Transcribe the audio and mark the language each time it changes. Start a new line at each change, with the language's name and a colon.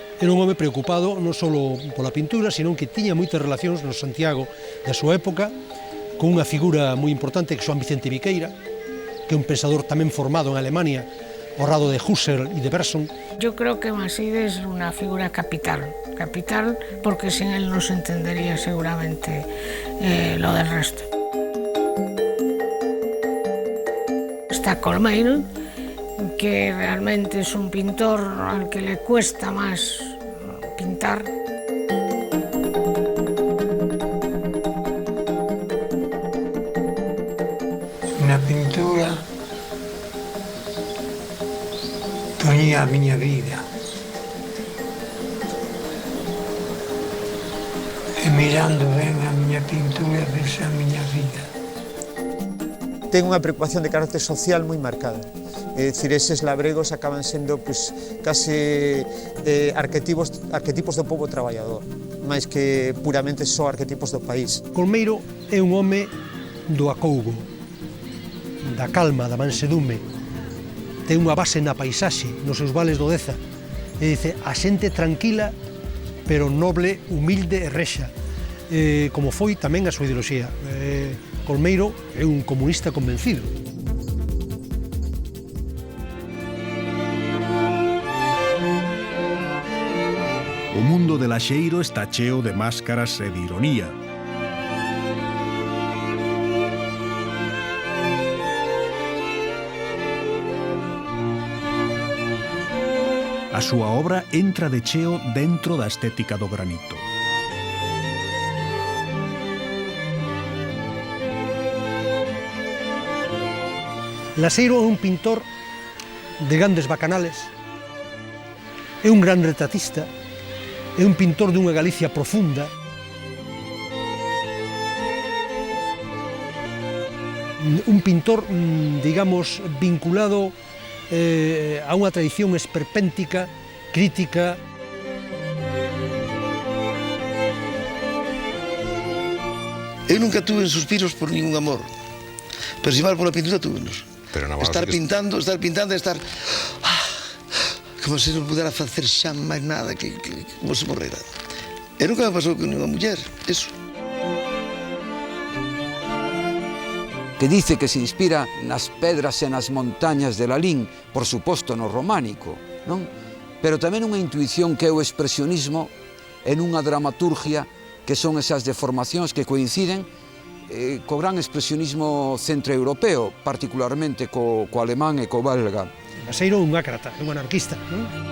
Galician: Era un home preocupado non só pola pintura, senón que tiña moitas relacións no Santiago da súa época con unha figura moi importante que é Xoán Vicente Viqueira, que é un pensador tamén formado en Alemania ao lado de Husserl e de Bergson.
Spanish: Yo creo que Maside es una figura capital porque sin él no se entendería seguramente lo del resto. Está Colmeiro, que realmente es un pintor al que le cuesta más pintar.
Galician: Na pintura ponía a miña vida e mirando ben a miña pintura ves a miña vida. Ten unha preocupación de carácter social moi marcada. É dicir, eses labregos acaban sendo pues, case arquetipos do povo traballador, máis que puramente só arquetipos do país. Colmeiro é un home do acougo, da calma, da mansedume. Ten unha base na paisaxe, nos seus vales do Deza. E dice, a xente tranquila, pero noble, humilde e rexa, como foi tamén a súa ideoloxía. Colmeiro é un comunista convencido. O mundo de Laxeiro está cheo de máscaras e de ironía. A súa obra entra de cheo dentro da estética do granito. Laxeiro é un pintor de grandes bacanales, é un gran retratista, é un pintor dunha Galicia profunda. Un pintor, digamos, vinculado a unha tradición esperpéntica, crítica. Eu nunca tuve suspiros por ningún amor, pero si mal pola pintura túvenos. Estar pintando e estar... como se non pudera facer xa máis nada que como se morrera. E nunca me pasou con unha muller, eso. Que dice que se inspira nas pedras e nas montañas de Lalín, por suposto no románico, non? Pero tamén unha intuición que é o expresionismo en unha dramaturgia que son esas deformacións que coinciden co gran expresionismo centroeuropeo, particularmente co alemán e co belga. Laxeiro é un ácrata, é un anarquista, non?